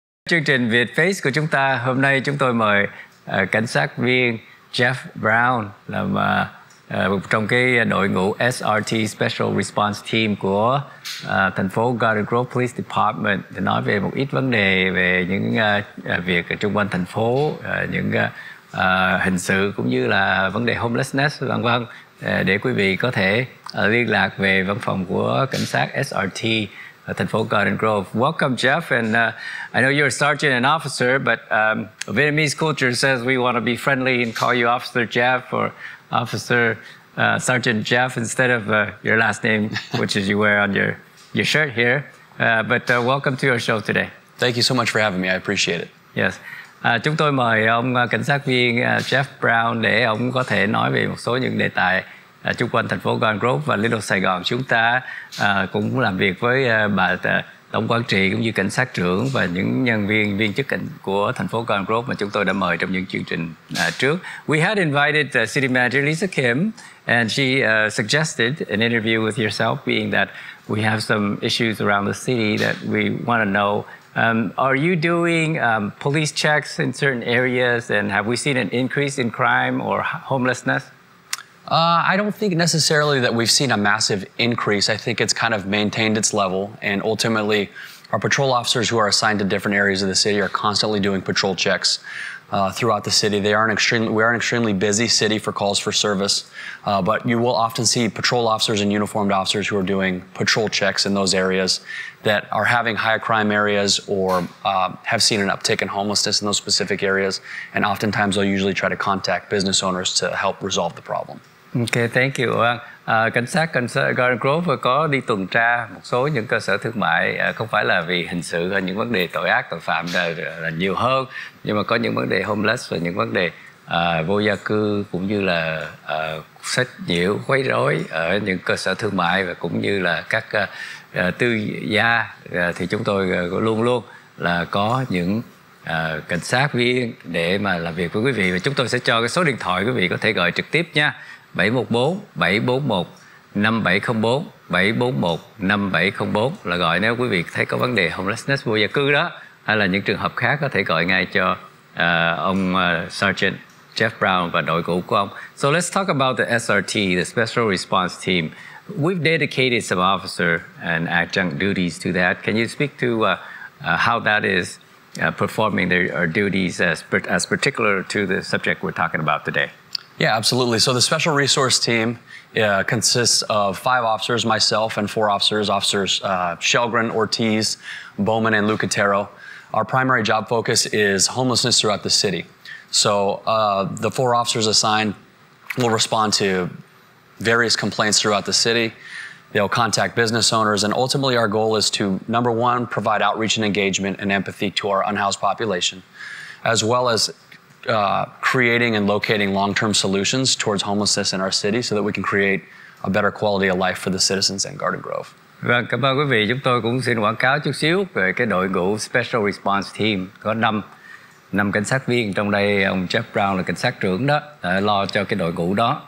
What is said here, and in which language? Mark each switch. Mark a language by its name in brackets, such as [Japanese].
[Vietnamese] Chương trình Vietface của chúng ta hôm nay chúng tôi mời cảnh sát viên Jeff Brown làm trong cái đội ngũ SRT Special Response Team của thành phố Garden Grove Police Department để nói về một ít vấn đề về những việc ở xung quanh thành phố, những hình sự cũng như là vấn đề homelessness vân vân, để quý vị có thể liên lạc về văn phòng của cảnh sát SRT thành phố Garden Grove. [English] Welcome, Jeff, and I know you're a sergeant and officer, but Vietnamese culture says we want to be friendly and call you Officer Jeff or Officer Sergeant Jeff instead of your last name, which is you wear on your shirt here. But welcome to our show today. Thank you so much for having me. I appreciate it. Yes. [Vietnamese] Chúng tôi mời ông cảnh sát viên Jeff Brown để ông có thể nói về một số những đề tài xung quanh thành phố Garden Grove và Little Sài Gòn. Chúng ta cũng làm việc với bà tổng quản trị cũng như cảnh sát trưởng và những nhân viên chức của thành phố Garden Grove mà chúng tôi đã mời trong những chương trình trước. [English] We had invited City Manager Lisa Kim, and she suggested an interview with yourself, being that we have some issues around the city that we want to know. Are you doing police checks in certain areas, and have we seen an increase in crime or homelessness? I don't think necessarily that we've seen a massive increase. I think it's kind of maintained its level, and ultimately our patrol officers who are assigned to different areas of the city are constantly doing patrol checks throughout the city. We are an extremely busy city for calls for service, but you will often see patrol officers and uniformed officers who are doing patrol checks in those areas that are having higher crime areas or have seen an uptick in homelessness in those specific areas, and oftentimes they'll usually try to contact business owners to help resolve the problem. Okay, thank you. [Vietnamese] Cảnh sát Garden Grove có đi tuần tra một số những cơ sở thương mại, không phải là vì hình sự hay những vấn đề tội ác, tội phạm là nhiều hơn, nhưng mà có những vấn đề homeless và những vấn đề vô gia cư cũng như là sách nhiễu, quấy rối ở những cơ sở thương mại và cũng như là các tư gia, thì chúng tôi luôn luôn là có những cảnh sát viên để mà làm việc với quý vị, và chúng tôi sẽ cho cái số điện thoại quý vị có thể gọi trực tiếp nha. 714 741 5704 741 5704 là gọi nếu quý vị thấy có vấn đề homelessness, vô gia cư đó, hay là những trường hợp khác có thể gọi ngay cho ông Sergeant Jeff Brown và đội ngũ của ông. [English] So let's talk about the SRT, the Special Response Team. We've dedicated some officer and adjunct duties to that. Can you speak to how that is performing their duties as particular to the subject we're talking about today? Yeah, absolutely. So the Special Resource Team consists of 5 officers, myself, and 4 officers, Shelgren, Ortiz, Bowman, and Lucatero. Our primary job focus is homelessness throughout the city. So the 4 officers assigned will respond to various complaints throughout the city. They'll contact business owners, and ultimately our goal is to, number one, provide outreach and engagement and empathy to our unhoused population, as well as creating and locating long-term solutions towards homelessness in our city so that we can create a better quality of life for the citizens in Garden Grove. [Vietnamese] Vâng, cảm ơn quý vị. Chúng tôi cũng xin quảng cáo chút xíu về cái đội ngũ Special Response Team. Có 5 cảnh sát viên, trong đây ông Jeff Brown là cảnh sát trưởng đó, lo cho cái đội ngũ đó.